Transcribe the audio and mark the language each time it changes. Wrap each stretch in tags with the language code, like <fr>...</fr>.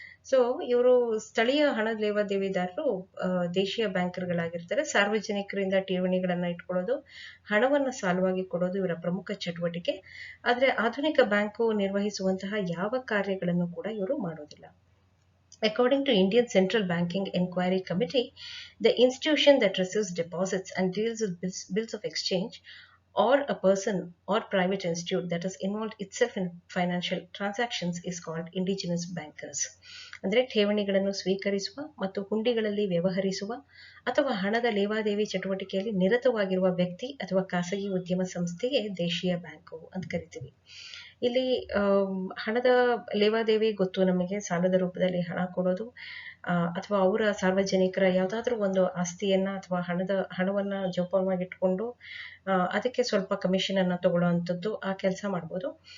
<kn>So ಇವರು ಸ್ಥಳೀಯ ಹಣ ಲೇವಾದೇವಿದಾರರು ದೇಶೀಯ ಬ್ಯಾಂಕರ್ಗಳಾಗಿರ್ತಾರೆ. ಸಾರ್ವಜನಿಕರಿಂದ ಠೇವಣಿಗಳನ್ನ ಇಟ್ಕೊಳ್ಳೋದು, ಹಣವನ್ನ ಸಾಲವಾಗಿ ಕೊಡೋದು ಇವರ ಪ್ರಮುಖ ಚಟುವಟಿಕೆ. ಆದ್ರೆ ಆಧುನಿಕ ಬ್ಯಾಂಕು ನಿರ್ವಹಿಸುವಂತಹ ಯಾವ ಕಾರ್ಯಗಳನ್ನು ಕೂಡ ಇವರು ಮಾಡೋದಿಲ್ಲ.</kn> <en>According to Indian Central Banking Inquiry Committee, the institution that receives deposits and deals with bills of exchange, or a person or private institute that is involved itself in financial transactions is called indigenous bankers.</en> <kn>ಅಂದರೆ ಠೇವಣಿಗಳನ್ನು ಸ್ವೀಕರಿಸುವ ಮತ್ತು ಹುಂಡಿಗಳಲ್ಲಿ ವ್ಯವಹರಿಸುವ ಅಥವಾ ಹಣದ ಲೇವಾದೇವಿ ಚಟುವಟಿಕೆಯಲ್ಲಿ ನಿರತವಾಗಿರುವ ವ್ಯಕ್ತಿ ಅಥವಾ ಖಾಸಗಿ ಉದ್ಯಮ ಸಂಸ್ಥೆಗೆ ದೇಶೀಯ ಬ್ಯಾಂಕು ಅಂತ ಕರಿತೀವಿ. ಇಲ್ಲಿ ಹಣದ ಲೇವಾದೇವಿ ಗೊತ್ತು ನಮಗೆ, ಸಾಲದ ರೂಪದಲ್ಲಿ ಹಣ ಕೊಡೋದು ಅಥವಾ ಅವರ ಸಾರ್ವಜನಿಕರ ಯಾವುದಾದ್ರೂ ಒಂದು ಆಸ್ತಿಯನ್ನ ಅಥವಾ ಹಣವನ್ನ ಜೋಪಾನವಾಗಿಟ್ಕೊಂಡು ಅದಕ್ಕೆ ಸ್ವಲ್ಪ ಕಮಿಷನ್ ಅನ್ನ ತಗೊಳ್ಳೋ ಆ ಕೆಲಸ ಮಾಡ್ಬೋದು.</kn>